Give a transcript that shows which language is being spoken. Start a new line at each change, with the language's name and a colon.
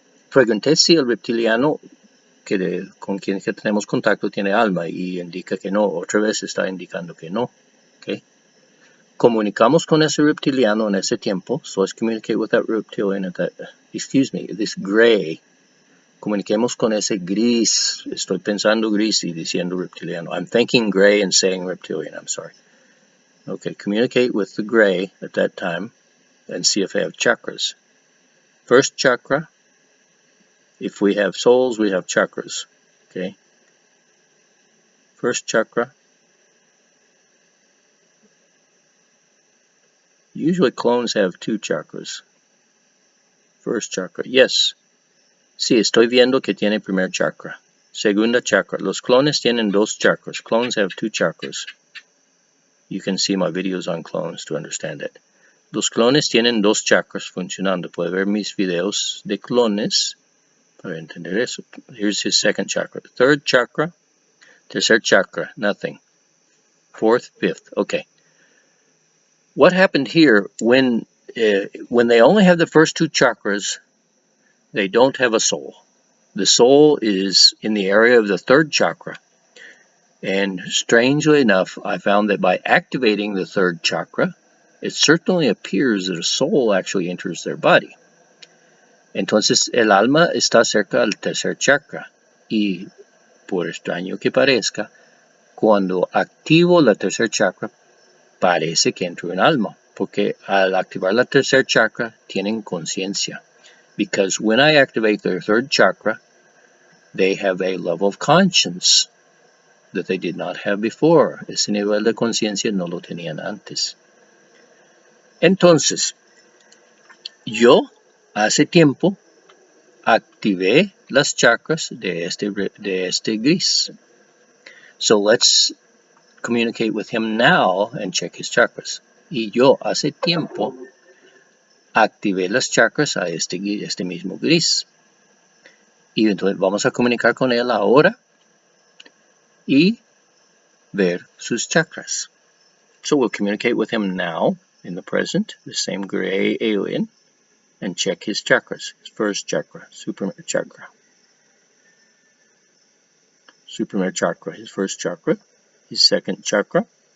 Spanish: Pregunté si el reptiliano con quien tenemos contacto tiene alma y indica que no. Otra vez está indicando que no. Okay. Comunicamos con ese reptiliano en ese tiempo.
English: So let's communicate with that reptilian at that, this gray.
Spanish: Comuniquemos con ese gris. Estoy pensando gris y diciendo reptiliano.
English: I'm thinking gray and saying reptilian. I'm sorry. Okay, communicate with the gray at that time and see if they have chakras. First chakra. If we have souls, we have chakras. Okay. First chakra. Usually clones have 2 chakras. First chakra. Yes.
Spanish: Sí, estoy viendo que tiene primer chakra. Segunda chakra. Los clones tienen 2 chakras.
English: Clones have 2 chakras. You can see my videos on clones to understand it.
Spanish: Los clones tienen 2 chakras funcionando. Puede ver mis videos de clones para entender eso.
English: Here's his second chakra. Third chakra.
Spanish: Tercer chakra.
English: Nothing. Fourth, fifth. Okay. What happened here when they only have the first 2 chakras, they don't have a soul. The soul is in the area of the 3rd chakra. And strangely enough, I found that by activating the 3rd chakra, it certainly appears that a soul actually enters their body.
Spanish: Entonces, el alma está cerca al tercer chakra. Y, por extraño que parezca, cuando activo la tercer chakra, parece que entra un alma. Porque al activar la tercer chakra, tienen conciencia.
English: Because when I activate their 3rd chakra, they have a level of conscience that they did not have before.
Spanish: Ese nivel de conciencia no lo tenían antes. Entonces, yo hace tiempo activé las chakras de este gris.
English: So let's communicate with him now and check his chakras.
Spanish: Y yo hace tiempo activé las chakras a este mismo gris. Y entonces vamos a comunicar con él ahora y ver sus chakras.
English: So we'll communicate with him now in the present, the same gray alien, and check his chakras. His first chakra, Supreme chakra. Supreme chakra, his first chakra. His second chakra.